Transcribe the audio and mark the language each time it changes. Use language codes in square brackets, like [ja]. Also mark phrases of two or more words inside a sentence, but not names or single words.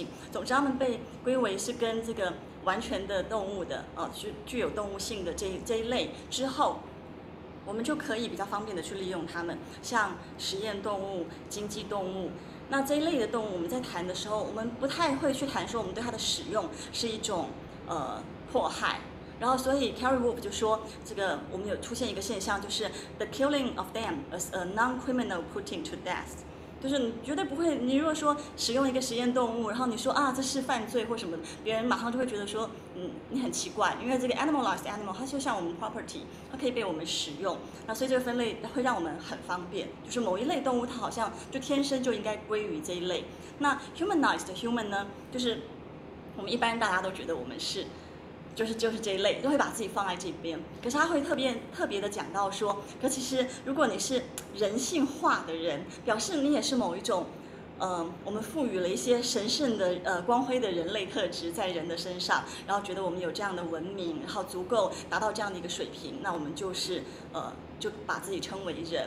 [zh] 总之，它们被归为是跟这个完全的动物的具有动物性的这一类之后，我们就可以比较方便的去利用它们，像实验动物、经济动物。那这一类的动物，我们在谈的时候，我们不太会去谈说我们对它的使用是一种迫害。然后，所以 Carrie Wolf 就说，这个我们有出现一个现象，就是 [en] the killing of them as a non-criminal putting to death。 [zh] 就是你绝对不会，你如果说使用一个实验动物，然后你说这是犯罪或什么，别人马上就会觉得说，你很奇怪，因为这个 [en] animalized animal [zh] 它就像我们 property， 它可以被我们使用。那所以这个分类会让我们很方便，就是某一类动物它好像就天生就应该归于这一类。那 [en] humanized human [zh] 呢，就是我们一般大家都觉得我们是。就是这一类都会把自己放在这边，可是他会特别的讲到说，可其实如果你是人性化的人，表示你也是某一种，我们赋予了一些神圣的光辉的人类特质在人的身上，然后觉得我们有这样的文明，然后足够达到这样的一个水平，那我们就是就把自己称为人。